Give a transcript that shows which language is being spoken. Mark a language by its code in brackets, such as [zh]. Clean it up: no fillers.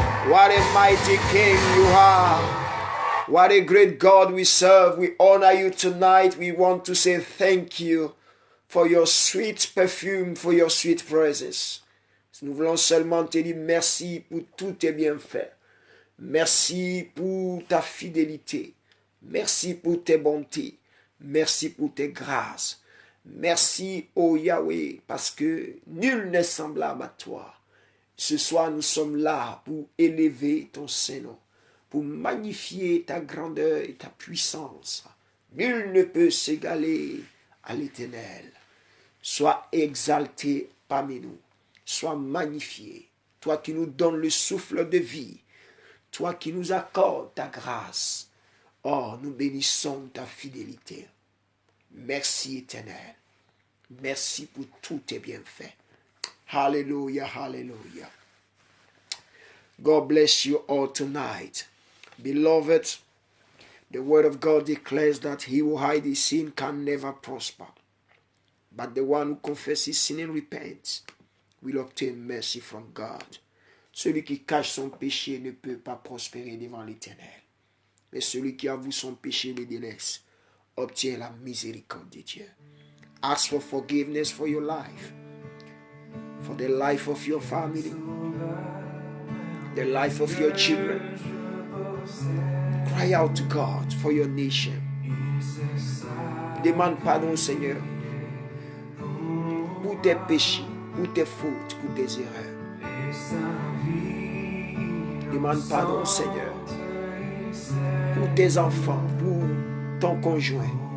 [en] What a mighty King you are. What a great God we serve. We honor you tonight. We want to say thank you for your sweet perfume, for your sweet presence. [fr] Nous voulons seulement te dire merci pour tous tes bienfaits. Merci pour ta fidélité. Merci pour tes bontés. Merci pour tes grâces. Merci, ô Yahweh, parce que nul n'est semblable à toi. Ce soir, nous sommes là pour élever ton Saint-Nom, pour magnifier ta grandeur et ta puissance. Nul ne peut s'égaler à l'Éternel. Sois exalté parmi nous. Sois magnifié. Toi qui nous donnes le souffle de vie. Toi qui nous accordes ta grâce. Oh, nous bénissons ta fidélité. Merci Éternel. Merci pour tous tes bienfaits. Hallelujah, hallelujah. [en] God bless you all tonight. Beloved, the word of God declares that he who hides his sin can never prosper. But the one who confesses sin and repents will obtain mercy from God. [fr] Celui qui cache son péché ne peut pas prospérer devant l'Éternel. Mais celui qui avoue son péché et le délaisse obtient la miséricorde de Dieu. [en] Ask for forgiveness for your life, for the life of your family, the life of your children. Cry out to God for your nation. [fr] Demande pardon au Seigneur pour tes péchés, pour tes fautes, pour tes erreurs. Demande pardon au Seigneur pour tes enfants, pour ton conjoint.